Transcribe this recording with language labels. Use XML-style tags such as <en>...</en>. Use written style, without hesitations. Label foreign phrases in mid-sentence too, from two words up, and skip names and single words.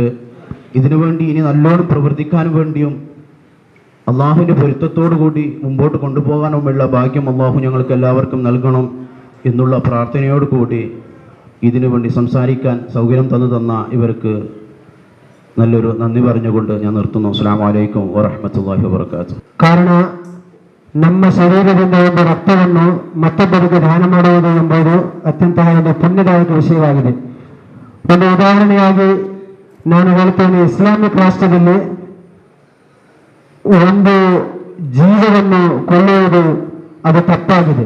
<ml>ഇതിനു വേണ്ടി ഇനി നല്ലോണം പ്രവർത്തിക്കാൻ വേണ്ടിയും അള്ളാഹുവിൻ്റെ പൊരുത്തത്തോടു കൂടി മുമ്പോട്ട് കൊണ്ടുപോകാനുമുള്ള ഭാഗ്യം അള്ളാഹു ഞങ്ങൾക്ക് എല്ലാവർക്കും നൽകണം എന്നുള്ള പ്രാർത്ഥനയോട് കൂടി ഇതിനു വേണ്ടി സംസാരിക്കാൻ സൗകര്യം തന്ന ഇവർക്ക് നല്ലൊരു നന്ദി പറഞ്ഞുകൊണ്ട് ഞാൻ നിർത്തുന്നു.</ml> <ar>السلام عليكم ورحمة الله وبركاته.</ar> <kn>ಕಾರಣ ನಮ್ಮ ಶರೀರದಿಂದ ಒಂದು ರಕ್ತವನ್ನು ಮತ್ತೊಬ್ಬರಿಗೆ ದಾನ ಮಾಡುವುದು ಎಂಬುದು ಅತ್ಯಂತ ಒಂದು ಪುಣ್ಯದಾಯಕ ವಿಷಯವಾಗಿದೆ. ಒಂದು ಉದಾಹರಣೆಯಾಗಿ ನಾನು ಹೇಳ್ತೇನೆ, ಇಸ್ಲಾಮಿಕ್ ರಾಷ್ಟ್ರದಲ್ಲಿ ಒಂದು ಜೀವವನ್ನು ಕೊಲ್ಲುವುದು ಅದು ತಪ್ಪಾಗಿದೆ.</kn>